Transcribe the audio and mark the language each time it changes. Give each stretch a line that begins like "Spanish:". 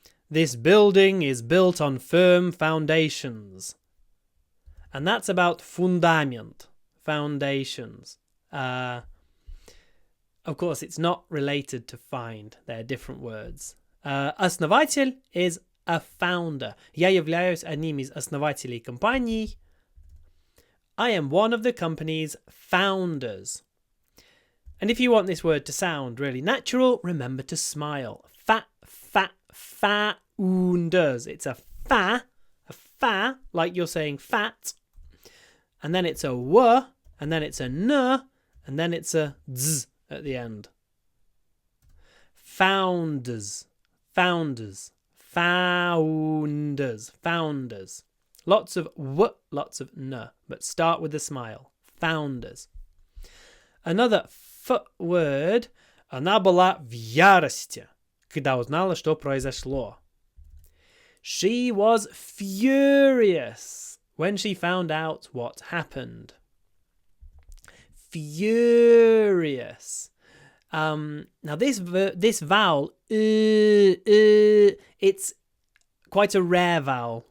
English: This building is built on firm foundations. And that's about fundament, foundations. Of course, it's not related to find. They're different words. Основатель is a founder.
Russian: Я являюсь одним из основателей компании.
English: I am one of the company's founders. And if you want this word to sound really natural, remember to smile. Founders. It's a fa, like you're saying fat. And then it's a w, and then it's a n, and then it's a z at the end. Founders. Founders. Founders. Founders. Lots of w, lots of n, but start with a smile. Founders. Another f word.
Russian: Она была в ярости, когда узнала, что произошло.
English: She was furious when she found out what happened. Furious. Now this vowel, it's quite a rare vowel.